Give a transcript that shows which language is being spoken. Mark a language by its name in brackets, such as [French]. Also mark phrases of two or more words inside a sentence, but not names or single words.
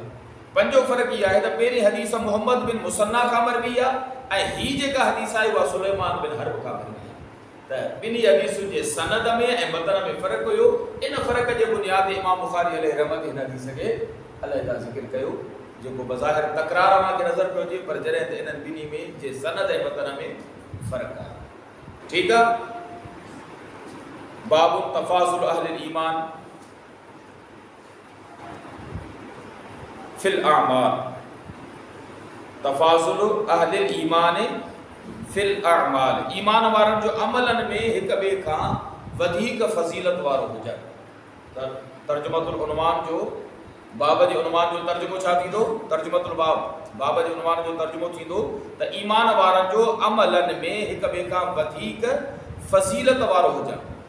[Sindhi] पंजो फ़र्क़ु इहो आहे त पहिरीं हदीस मुहम्मद बिन मुसन्ना खां मरवी आहे, ऐं हीअ जेका हदीस आहे उहा सुलेमान बिन हर्ब खां मरवी आहे, त ॿिनी हदीसुनि जे सनद में ऐं मतन में फ़र्क़ु हुयो। इन फ़र्क़ जे बुनियाद ते इमाम बुखारी अलैहि रहमत हिन हदीस खे अलहदा ज़िक्र कयो, जेको बज़ाहिर तकरार वांगुरु नज़र पियो अचे, पर जॾहिं त इन्हनि ॿिनी में जे सनद ऐं मतन में फ़र्क़ु आहे, ठीकु आहे। [Arabic] باب تفاضل أهل الإيمان في الأعمال، تفاضل أهل الإيمان في الأعمال, [Sindhi] ईमान वारनि जो अमलनि में हिक ॿिए खां वधीक फ़ज़ीलत वारो हुजनि। [Arabic] ترجمة العنوان [Sindhi] जो बाब जे उनवान जो तर्जुमो छा थींदो, [Arabic] ترجمة الباب [Sindhi] बाब जे उनवान जो तर्जुमो थींदो त ईमान वारनि जो अमलन में हिक ॿिए खां वधीक फज़ीलत वारो हुजणु।